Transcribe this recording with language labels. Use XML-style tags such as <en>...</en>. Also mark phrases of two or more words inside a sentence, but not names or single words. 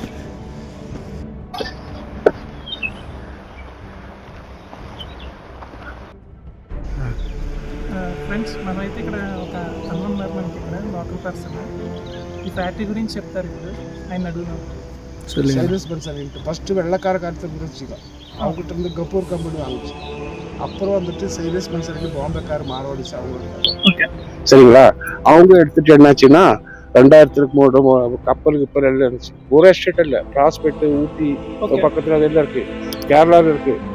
<te>ఫ్రెండ్స్, మనమైతే ఇక్కడ ఒక అన్న ఉన్నారు మనకి, ఇక్కడ లోకల్ పర్సన్. ఈ ఫ్యాక్టరీ గురించి చెప్తారు. ఇప్పుడు ఆయన అడుగుదాం.</te> <ta>சைரஸ் பன்சாலிட்டு ஃபஸ்ட்டு வெள்ளக்கார காலத்தில் இருந்துச்சுங்க. அவங்ககிட்ட இருந்து கப்பூர் கம்பெனி வாங்கிச்சு. அப்புறம் வந்துட்டு சைரஸ் பன்சாலிட்டு பாம்பேக்கார் மார்வாடிஸ் அவங்க. சரிங்களா? அவங்க எடுத்துட்டு என்னாச்சுன்னா 2003 கப்பல் எல்லாம் இருந்துச்சு. ஒரு எஸ்டேட் இல்லை, ப்ராஸ்பெக்ட், ஊட்டி பக்கத்தில் அதெல்லாம் இருக்கு, கேரளாவில் இருக்கு.</ta>